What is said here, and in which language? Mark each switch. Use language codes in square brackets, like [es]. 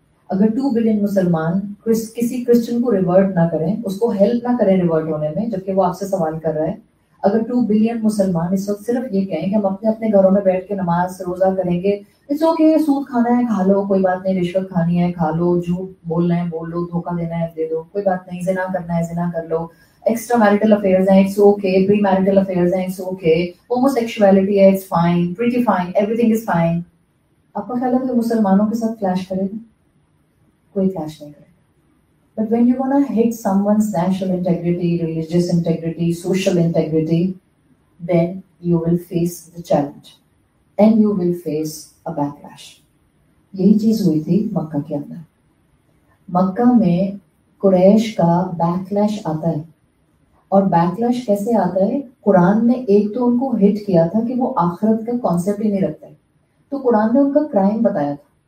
[ur] اگر 2 بلین مسلمان کسی کرسچن کو ریورٹ نہ کریں، اس کو ہیلپ نہ کریں ریورٹ ہونے میں جبکہ وہ آپ سے سوال کر رہا ہے، اگر 2 بلین مسلمان اس وقت صرف یہ کہیں کہ ہم اپنے اپنے گھروں میں بیٹھ کے نماز روزہ کریں گے، اٹس اوکے، سود کھانا ہے کھا لو، کوئی بات نہیں، رشوت کھانی ہے کھا لو، جھوٹ بولنا ہے بول لو، دھوکہ دینا ہے دے دو، کوئی بات نہیں، زنا کرنا ہے زنا کر لو، ایکسٹرا میرٹل افیئرز ہیں it's okay, pre marital affairs ہیں اٹس اوکے، ہومو سیکشولیٹی ہے it's fine, pretty fine, [en] Everything is fine. [ur] آپ کا خیال ہے کہ مسلمانوں کے ساتھ کلیش کرے گا؟ کوئی کلیش نہیں کرے گا. [en] But when you wanna hit someone's national integrity, religious integrity, social integrity, then you will face the challenge and you will face a backlash. [ur] یہی چیز ہوئی تھی مکہ کے اندر. مکہ میں قریش کا بیکلیش آتا ہے، اور بیکلیش کیسے آتا ہے؟ قرآن نے ایک تو ان کو ہٹ کیا تھا کہ وہ آخرت کا کانسیپٹ ہی نہیں رکھتے، تو قرآن نے ان کا کرائم بتایا تھا.